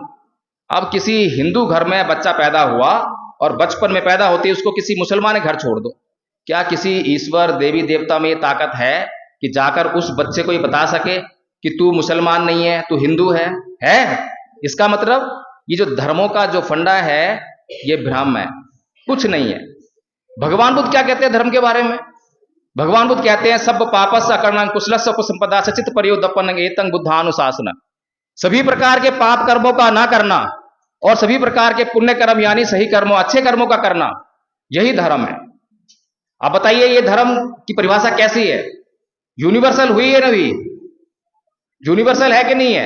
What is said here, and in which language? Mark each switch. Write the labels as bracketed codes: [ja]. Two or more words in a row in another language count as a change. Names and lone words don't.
[hi] अब किसी हिंदू घर में बच्चा पैदा हुआ और बचपन में पैदा होते उसको किसी मुसलमान के घर छोड़ दो, क्या किसी ईश्वर देवी देवता में ये ताकत है कि जाकर उस बच्चे को ये बता सके कि तू मुसलमान नहीं है, तू हिंदू है? इसका मतलब ये जो धर्मों का जो फंडा है ये भ्रम है, कुछ नहीं है। भगवान बुद्ध क्या कहते हैं धर्म के बारे में? भगवान बुद्ध कहते हैं [pi] सब पापस अकर्णं कुशलस्य उपसंपदा सचित पर्योदपन्नं एतं बुद्धानुशासनं। [hi] सभी प्रकार के पाप कर्मों का ना करना और सभी प्रकार के पुण्य कर्म यानी सही कर्मों, अच्छे कर्मों का करना, यही धर्म है। अब बताइए ये धर्म की परिभाषा कैसी है? यूनिवर्सल हुई है ना? हुई? यूनिवर्सल है कि नहीं है?